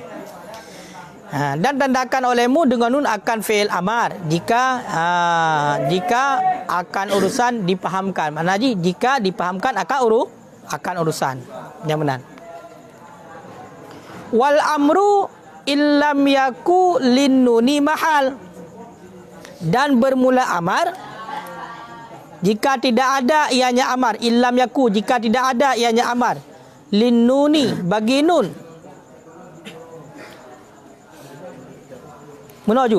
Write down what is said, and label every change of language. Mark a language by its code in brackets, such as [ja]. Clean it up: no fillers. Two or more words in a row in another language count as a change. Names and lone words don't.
[ms] Dan tandakan olehmu dengan nun akan fi'il amar jika akan urusan dipahamkan. Mana jika dipahamkan akan urusan yang benar. [ar] والأمر إن لم يكن للنون محل, [ms] dan bermula amar jika tidak ada ianya amar. [ar] إن لم يكن, [ms] jika tidak ada ianya amar. Linnuni, bagi nun. Menuju.